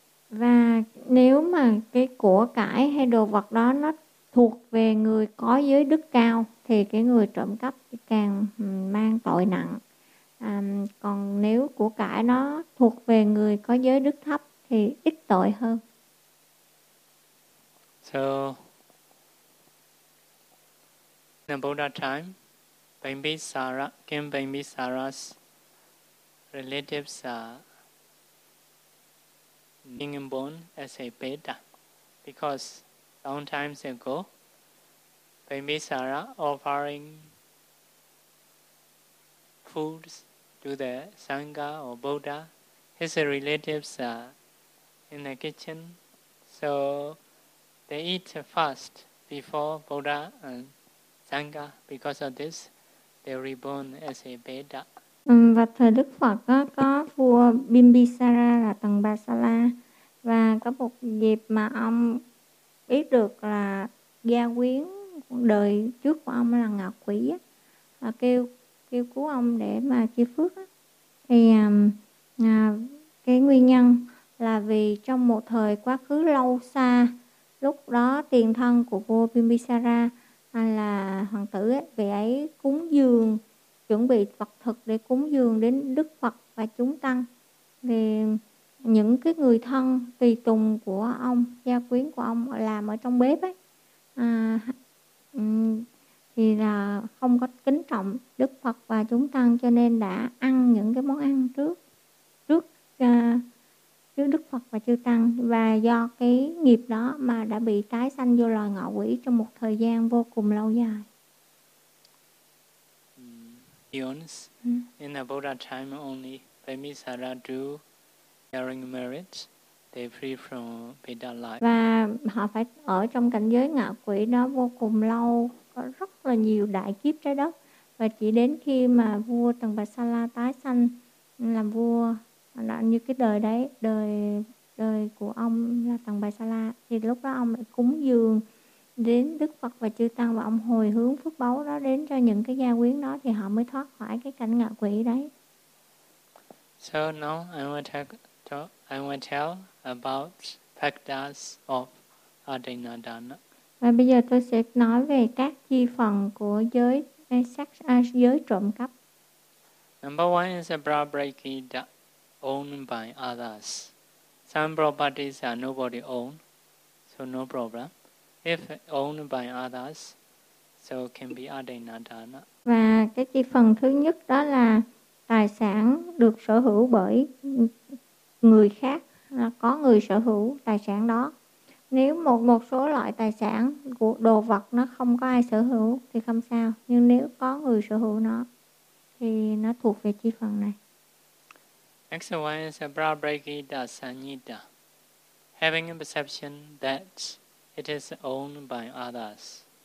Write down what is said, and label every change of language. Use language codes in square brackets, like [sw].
[vi] Và nếu mà cái của cải hay đồ vật đó nó thuộc về người có giới đức cao thì cái người trộm cắp càng mang tội nặng. Còn nếu của cải nó thuộc về người có giới đức thấp thì ít tội hơn. [en] So, in the Buddha time, Bimbisara, King Bimbisara's relatives are being born as a beta, because long times ago, Bimbisara offering foods to the Sangha or Buddha, his relatives are in the kitchen, so they eat fast before Buddha and Sangha. Because of this, they reborn as a beta. [vi] Và thời Đức Phật có vua Bimbisara là Tần Bà Sa La, và có một dịp mà ông biết được là gia quyến đời trước của ông là ngạ quỷ á, và kêu cứu ông để mà chia phước á. Thì cái nguyên nhân là vì trong một thời quá khứ lâu xa, lúc đó tiền thân của vua Bimbisara là hoàng tử ấy, vị ấy cúng dường, chuẩn bị vật thực để cúng dường đến Đức Phật và chúng tăng. Thì những cái người thân tùy tùng của ông, gia quyến của ông làm ở trong bếp ấy, thì là không có kính trọng Đức Phật và chúng tăng, cho nên đã ăn những cái món ăn trước Đức Phật và chư tăng, và do cái nghiệp đó mà đã bị tái sanh vô loài ngọ quỷ trong một thời gian vô cùng lâu dài. [en] In the Buddha time only, Bimbisara do bearing merit, they free from beta life. [vi] Và họ phải ở trong cảnh giới ngạ quỷ đó vô cùng lâu, có rất là nhiều đại kiếp trái đất. Và chỉ đến khi mà vua Tần Bà Sa La tái sanh làm vua, đó, như cái đời đấy, đời của ông là Tần Bà Sa La, thì lúc đó ông lại cúng dường đến Đức Phật và Chư Tăng, và ông hồi hướng phước báu đó đến cho những cái gia quyến đó, thì họ mới thoát khỏi cái cảnh ngạ quỷ đấy. [en] So now I will tell about factors of Adinadana. [vi] Và bây giờ tôi sẽ nói về các chi phần của giới sắc, giới trộm cắp. [en] Number one is a brahmacharya owned by others. Some properties are nobody own, so no problem. If owned by others, so can be Adinadana. [vi] Và cái chi phần thứ nhất đó là tài sản được sở hữu bởi người khác, là có người sở hữu tài sản đó. Nếu một số loại tài sản của đồ vật nó không có ai sở hữu thì không sao, nhưng nếu có người sở hữu nó thì nó thuộc về chi phần này. [en] Next one is a brahmacharya sannyasa, having a perception that it is owned by others.